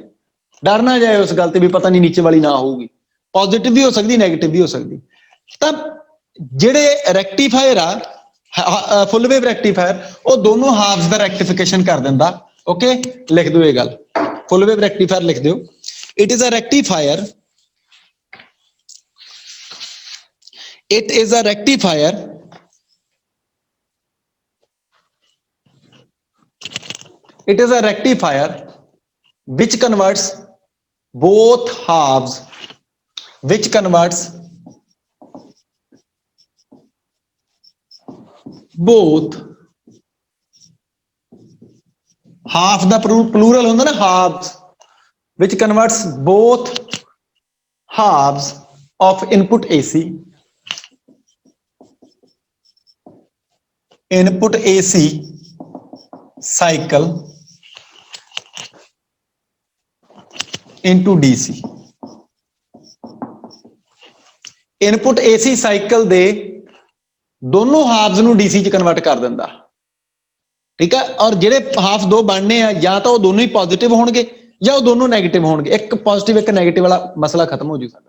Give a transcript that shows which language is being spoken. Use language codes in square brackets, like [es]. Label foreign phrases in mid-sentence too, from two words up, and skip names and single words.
[pa] ਡਰ ਨਾ ਜਾਏ ਉਸ ਗੱਲ ਤੇ ਵੀ ਪਤਾ ਨਹੀਂ ਨੀਚੇ ਵਾਲੀ ਨਾ ਹੋਊਗੀ, ਪੋਜ਼ਿਟਿਵ ਵੀ ਹੋ ਸਕਦੀ ਨੈਗੇਟਿਵ ਵੀ ਹੋ ਸਕਦੀ। ਤਾਂ ਜਿਹੜੇ ਰੈਕਟੀਫਾਇਰ ਆ [en] full wave rectifier, [pa] ਉਹ ਦੋਨੋਂ ਹਾਫਸ ਦਾ ਰੈਕਟੀਫਿਕੇਸ਼ਨ ਕਰ ਦਿੰਦਾ। ਓਕੇ, ਲਿਖ ਦਿਓ ਇਹ ਗੱਲ, [en] full wave rectifier [pa] ਲਿਖ ਦਿਓ। [en] it is a rectifier, it is a rectifier which converts both halves, which converts both half [pa] ਦਾ plural ਹੁੰਦਾ ਨਾ [en] halves, which converts both halves of input AC cycle into DC। input AC cycle [pa] ਦੇ ਦੋਨੋਂ ਹਾਫਸ ਨੂੰ DC ਚ ਕਨਵਰਟ ਕਰ ਦਿੰਦਾ। ਠੀਕ ਆ, ਔਰ ਜਿਹੜੇ ਹਾਫ ਦੋ ਬਣਨੇ ਆ, ਜਾਂ ਤਾਂ ਉਹ ਦੋਨੋਂ ਹੀ ਪੋਜ਼ਿਟਿਵ ਹੋਣਗੇ ਜਾਂ ਉਹ ਦੋਨੋਂ ਨੈਗੇਟਿਵ ਹੋਣਗੇ। ਇੱਕ ਪੋਜ਼ਿਟਿਵ ਇੱਕ ਨੈਗੇਟਿਵ ਵਾਲਾ ਮਸਲਾ ਖਤਮ ਹੋ ਜੂ ਸਾਡਾ।